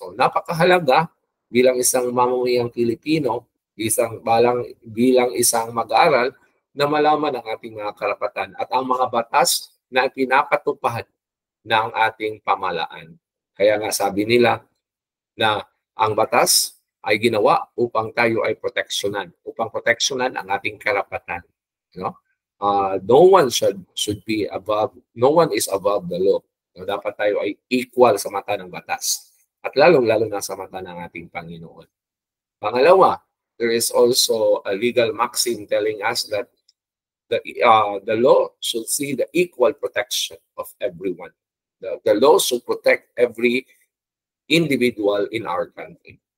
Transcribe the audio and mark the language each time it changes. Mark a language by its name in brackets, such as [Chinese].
[Filipino] So napakahalaga bilang isang mamamayang Pilipino, bilang isang mag-aaral na malaman ang ating mga karapatan at ang mga batas na pinapatupad ng ating pamahalaan. Kaya nga sabi nila na ang batas ay ginawa upang tayo ay proteksyonan, upang proteksyonan ang ating karapatan. [English] No one should be above, no one is above the law. [Filipino] Dapat tayo ay equal sa mata ng batas at lalong-lalo na sa mata ng ating Panginoon. Pangalawa, [English] there is also a legal maxim telling us that the law should see the equal protection of everyone. The law should protect every individual in our country.